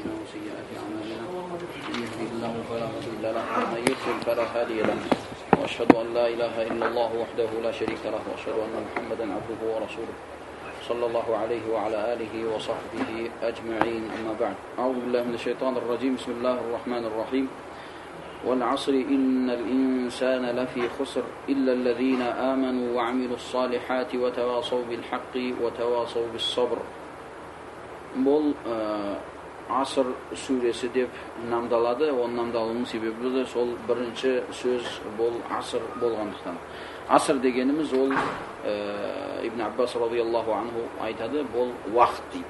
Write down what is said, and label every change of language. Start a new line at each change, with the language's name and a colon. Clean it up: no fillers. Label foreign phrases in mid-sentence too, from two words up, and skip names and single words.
Arabic: وسيئات أعمالنا من يهده الله فلا مضل له ومن يضلل فلا هادي له وأشهد أن لا إله إلا الله وحده لا شريك له وأشهد أن محمدا عبده ورسوله صلى الله عليه وعلى آله وصحبه أجمعين أما بعد أعوذ بالله من الشيطان الرجيم بسم الله الرحمن الرحيم والعصر إن الإنسان لفي خسر إلا الذين آمنوا وعملوا الصالحات وتواصوا بالحق وتواصوا بالصبر.
Kazakh: Бұл Аср сүресі деп намдалады. Оның намдалуының себебі де сол бірінші сөз бұл Аср болғандықтан. Аср дегеніміз ол Ибн Аббас
Arabic: رضي الله عنه
Kazakh: айтады, бұл уақыт дейді.